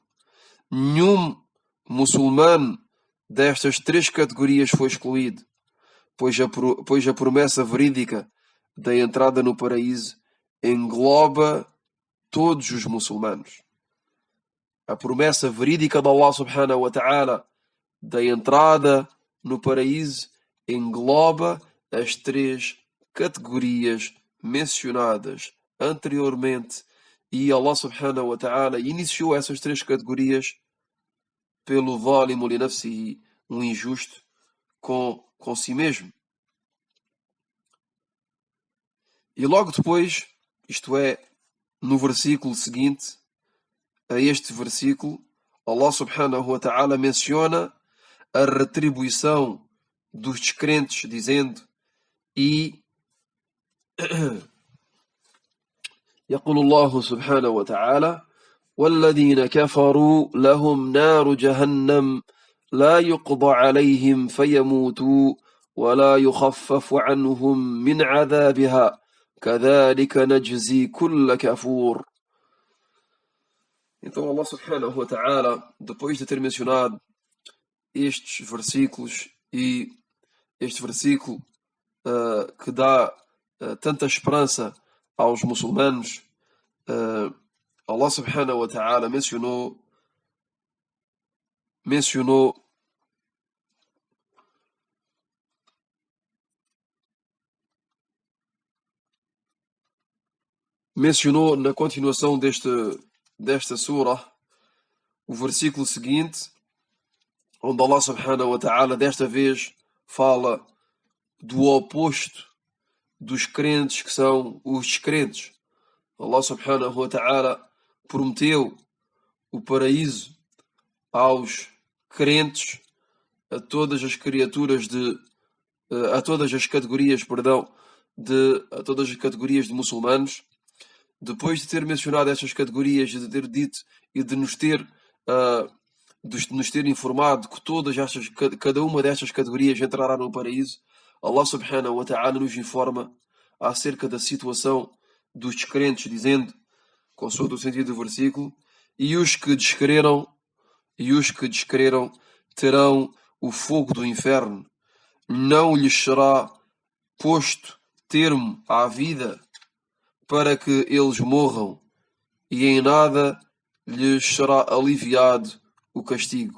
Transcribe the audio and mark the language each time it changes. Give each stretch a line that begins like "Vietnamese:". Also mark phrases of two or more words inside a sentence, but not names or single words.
Portuguese: Nenhum muçulmano destas 3 categorias foi excluído, pois a promessa verídica da entrada no paraíso engloba todos os muçulmanos. A promessa verídica de
Arabic: الله سبحانه وتعالى
Portuguese: da entrada no paraíso engloba as 3 categorias mencionadas anteriormente, e
Arabic: الله سبحانه وتعالى
Portuguese: iniciou essas 3 categorias pelo
Arabic: ظالم لنفسه,
Portuguese: um injusto com si mesmo. E logo depois, isto é, no versículo seguinte a este versículo,
Arabic: الله سبحانه وتعالى
Portuguese: menciona a retribuição dos descrentes, dizendo: e
Arabic: يقول الله سبحانه وتعالى: والذين كفروا لهم نار جهنم لا يقضى عليهم فيموتوا ولا يخفف عنهم من عذابها كذلك نجزي كل كفور.
Portuguese: Então
Arabic: الله سبحانه وتعالى,
Portuguese: depois de ter mencionado estes versículos e este versículo que dá tanta esperança aos muçulmanos,
Arabic: الله سبحانه وتعالى
Portuguese: mencionou na continuação desta sura o versículo seguinte, onde
Arabic: الله سبحانه وتعالى
Portuguese: desta vez fala do oposto dos crentes, que são os descrentes.
Arabic: الله سبحانه وتعالى
Portuguese: prometeu o paraíso aos crentes, a todas as criaturas a todas as categorias, a todas as categorias de muçulmanos. Depois de ter mencionado estas categorias, de ter dito e de nos ter informado que cada uma destas categorias entrará no paraíso,
Arabic: الله سبحانه وتعالى
Portuguese: nos informa acerca da situação dos descrentes, dizendo, consoante o sentido do versículo: e os que descreram terão o fogo do inferno, não lhes será posto termo à vida para que eles morram, e em nada lhes será aliviado o castigo.